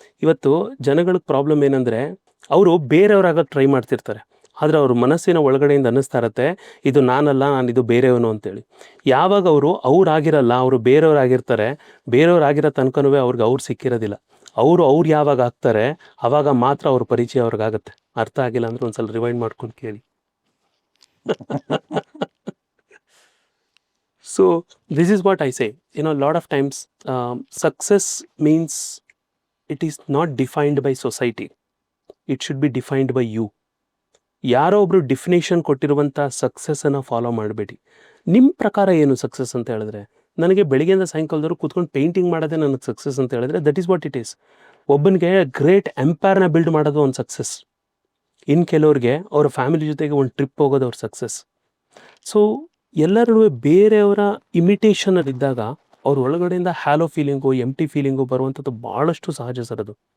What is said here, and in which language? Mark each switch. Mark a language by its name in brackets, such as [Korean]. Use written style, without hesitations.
[Kannada] ಇವತ್ತು ಜನಗಳಿಗೆ ಪ್ರಾಬ್ಲಮ್ ಏನಂದರೆ, ಅವರು ಬೇರೆಯವ್ರಾಗಕ್ಕೆ ಟ್ರೈ ಮಾಡ್ತಿರ್ತಾರೆ, ಆದರೆ ಅವ್ರ ಮನಸ್ಸಿನ ಒಳಗಡೆಯಿಂದ ಅನ್ನಿಸ್ತಾ ಇರತ್ತೆ, ಇದು ನಾನಲ್ಲ, ನಾನು ಇದು ಬೇರೆಯವನು ಅಂತೇಳಿ. ಯಾವಾಗ ಅವ್ರಾಗಿರಲ್ಲ, ಅವರು ಬೇರೆಯವ್ರಾಗಿರ್ತಾರೆ, ಬೇರೆಯವ್ರಾಗಿರೋ ತನಕನೂ ಅವ್ರು ಸಿಕ್ಕಿರೋದಿಲ್ಲ. ಅವ್ರು ಯಾವಾಗ ಆಗ್ತಾರೆ, ಆವಾಗ ಮಾತ್ರ ಅವ್ರ ಪರಿಚಯ ಅವ್ರಿಗಾಗತ್ತೆ. ಅರ್ಥ ಆಗಿಲ್ಲ ಅಂದರೆ ಒಂದು ಸಲ ರಿವೈಂಡ್ ಮಾಡ್ಕೊಂಡು ಕೇಳಿ. [English] So this is what I say, lot of times success means it is not defined by society, it should be defined by you. [Kannada] ಯಾರೋ ಒಬ್ರು ಡೆಫಿನೇಷನ್ ಕೊಟ್ಟಿರುವಂಥ ಸಕ್ಸಸ್ಸನ್ನು ಫಾಲೋ ಮಾಡಬೇಡಿ. ನಿಮ್ಮ ಪ್ರಕಾರ ಏನು ಸಕ್ಸಸ್ ಅಂತ ಹೇಳಿದ್ರೆ, ನನಗೆ ಬೆಳಿಗ್ಗೆಯಿಂದ ಸಾಯಂಕಾಲದವರು ಕೂತ್ಕೊಂಡು ಪೇಂಟಿಂಗ್ ಮಾಡೋದೇ ನನಗೆ ಸಕ್ಸಸ್ ಅಂತ ಹೇಳಿದ್ರೆ, [English] That is what it is. [Kannada] ಒಬ್ಬನಿಗೆ ಗ್ರೇಟ್ ಎಂಪೈರ್ನ ಬಿಲ್ಡ್ ಮಾಡೋದು ಒಂದು ಸಕ್ಸಸ್. ಇನ್ನು ಕೆಲವ್ರಿಗೆ ಅವರ ಫ್ಯಾಮಿಲಿ ಜೊತೆಗೆ ಒಂದು ಟ್ರಿಪ್ ಹೋಗೋದು ಅವ್ರ ಸಕ್ಸಸ್. ಸೊ ಎಲ್ಲರೂ ಬೇರೆಯವರ ಇಮಿಟೇಷನಲ್ಲಿದ್ದಾಗ ಅವ್ರ ಒಳಗಡೆಯಿಂದ ಹ್ಯಾಲೋ ಫೀಲಿಂಗು, ಎಂಟಿ ಫೀಲಿಂಗು ಬರುವಂಥದ್ದು ಭಾಳಷ್ಟು ಸಹಜ ಸರ್ ಅದು.